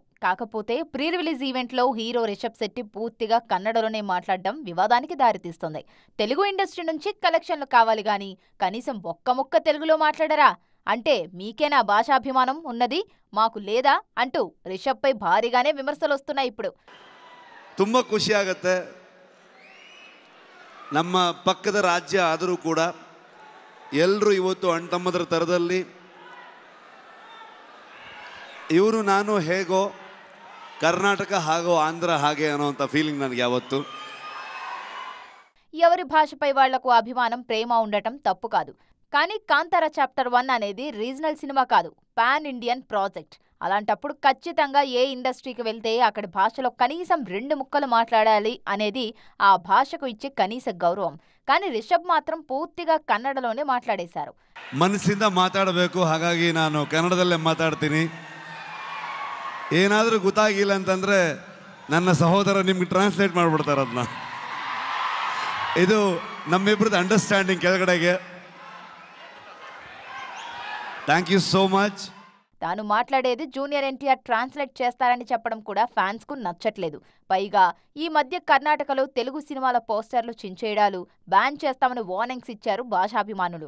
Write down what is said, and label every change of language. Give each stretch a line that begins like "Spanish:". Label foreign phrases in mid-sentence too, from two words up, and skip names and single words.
Telugu: కాకపోతే
English: pre release
Telugu: ఈవెంట్లో హీరో రిషబ్ శెట్టి పూర్తిగా కన్నడలోనే మాట్లాడడం వివాదానికి దారితీస్తుంది. తెలుగు ఇండస్ట్రీ నుంచి కలెక్షన్లు కావాలి గాని కనీసం ఒక్క ముక్క తెలుగులో మాట్లాడరా అంటే మీకేనా భాషాభిమానం ఉన్నది, మాకు లేదా అంటూ రిషబ్ పై భారీగానే విమర్శలు వస్తున్నాయి. ఇప్పుడు
Kannada: ತುಂಬಾ ಖುಷಿ ಆಗುತ್ತೆ. ನಮ್ಮ ಪಕ್ಕದ ರಾಜ್ಯ ಆದರೂ ಕೂಡ ಎಲ್ಲರೂ ಇವತ್ತು ಅಣ್ತಮ್ಮದರ ತರದಲ್ಲಿ ಇವರು ನಾನು ಹೇಗೋ ಕರ್ನಾಟಕ ಹಾಗೋ ಆಂಧ್ರ ಹಾಗೆ ಅನ್ನೋಂಥ ఫీలింగ్ ನನಗೆ యావత్తు. ఎవరి భాషపై వాళ్లకు అభిమానం ప్రేమ ఉండటం తప్పు కాదు. కానీ కాంతార చాప్టర్ 1 అనేది రీజనల్ సినిమా కాదు,
English: pan Indian project.
Kannada: అలాంటప్పుడు ఖచ్చితంగా ఏ ఇండస్ట్రీకి వెళ్తే అక్కడి భాషలో కనీసం 2 ముక్కలు మాట్లాడాలి అనేది ఆ భాషకు ఇచ్చే కనీస గౌరవం. కానీ రిషబ్ మాత్రం పూర్తిగా కన్నడలోనే మాట్లాడేశారు. ಮನಸ್ಸಿಂದ ಮಾತಾಡಬೇಕು, ಹಾಗಾಗಿ ನಾನು ಕನ್ನಡದಲ್ಲೇ ಮಾತಾಡ್ತೀನಿ. ಏನಾದರೂ ಗೊತ್ತಾಗಿಲ್ಲ ಅಂತಂದರೆ ನನ್ನ ಸಹೋದರ ನಿಮ್ಗೆ ಟ್ರಾನ್ಸ್ಲೇಟ್ ಮಾಡಿಬಿಡ್ತಾರೆ ಅದನ್ನ. ಇದು ನಮ್ಮಿಬ್ಬರದ್ದು ಅಂಡರ್ಸ್ಟ್ಯಾಂಡಿಂಗ್ ಕೆಳಗಡೆಗೆ.
English: thank you so much.
Telugu: తాను మాట్లాడేది జూనియర్ ఎన్టీఆర్ ట్రాన్స్లేట్ చేస్తారని చెప్పడం కూడా ఫ్యాన్స్ కు నచ్చట్లేదు. పైగా ఈ మధ్య కర్ణాటకలో తెలుగు సినిమాల పోస్టర్లు చించేయడాలు, బ్యాన్ చేస్తామని వార్నింగ్స్ ఇచ్చారు భాషాభిమానులు.